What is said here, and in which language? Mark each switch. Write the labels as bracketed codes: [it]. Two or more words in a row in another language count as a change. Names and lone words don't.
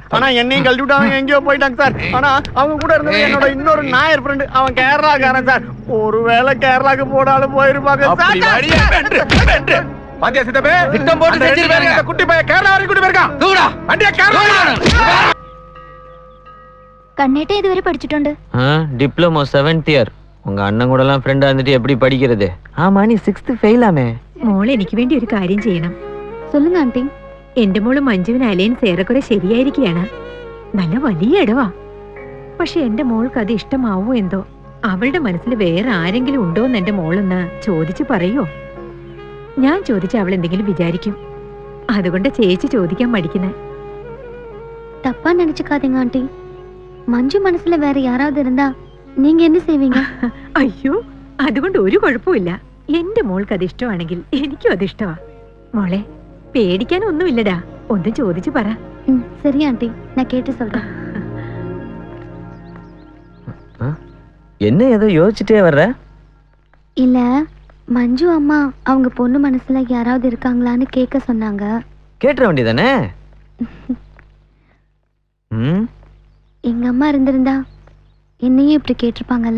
[ta] ஆனா என்னையும் கழட்டி விட்டு அவங்க எங்கேயோ போயிட்டாங்க சார். ஆனா அவங்க கூட இருந்தது என்னோட இன்னொரு நாயர் ஃப்ரெண்டு. அவன் கேரளாக்காரன் சார். ஒருவேளை கேரளாக்கு போனாலும் போயிருப்பாங்க அப்படி சார். வழியா வென்று வென்று. பாத்தியா சித்தப்பே, திட்டம் போட்டு செஞ்சிருக்காங்க. அந்த குட்டி பையன் கேரளா வரைக்கும் கூட்டி போயிருக்கான். தூடா வண்டியா கேரளா. [ml] കണ്ണേട്ട ഇതുവരെ പഠിച്ചിട്ടുണ്ട്? [en] diploma 7th year. [ta] உங்க அண்ணன் கூட எல்லாம் ஃப்ரெண்டா இருந்துட்டு எப்படி படிக்கிறது? ஆமா நீ 6th ഫെയിലാമേ. [ml] മോൾ എനിക്ക് വേണ്ടി ഒരു കാര്യം ചെയ്യണം. [ta] சொல்லுங்க ആന്റി. [ml] എന്റെ മോള് മഞ്ജുവിന് അലയൻസ് ഏറെക്കുറെ ശരിയായിരിക്കുകയാണ്. നല്ല വലിയ ഇടവാ. പക്ഷെ എന്റെ മോൾക്ക് അത് ഇഷ്ടമാവോ എന്തോ. അവളുടെ മനസ്സിൽ വേറെ ആരെങ്കിലും ഉണ്ടോ എന്ന് എന്റെ മോളൊന്ന് ചോദിച്ചു പറയോ? ഞാൻ ചോദിച്ച അവൾ എന്തെങ്കിലും വിചാരിക്കും. അതുകൊണ്ട് ചേച്ചി ചോദിക്കാൻ മടിക്കുന്നേ. [ta] தப்பா நினைச்சுக்காதீங்க ஆண்டி. மஞ்சு மனசுல வேற யாராவது இருந்தா நீங்க என்ன செய்வீங்க? [ml] അയ്യോ അതുകൊണ്ട് ഒരു കുഴപ്പമില്ല. എന്റെ മോൾക്ക് അത് ഇഷ്ടമാണെങ്കിൽ എനിക്കും അത് ഇഷ്ടമാ. മോളെ പേടിക്കാനൊന്നുമില്ലടാ. ഒന്ന് ചോദിച്ചു പറ. [ta] சரி ஆண்டி, நான் கேட்டு சொல்றேன். என்ன ஏதோ யோசிச்சுட்டே வர்ற? இல்ல மஞ்சு அம்மா அவங்க பொண்ணு மனசுல யாராவது இருக்காங்களான்னு கேட்க சொன்னாங்க. கேட்டுற வேண்டியதானே? எங்க அம்மா இருந்திருந்தா என்னையும் இப்படி கேட்டிருப்பாங்கல்ல?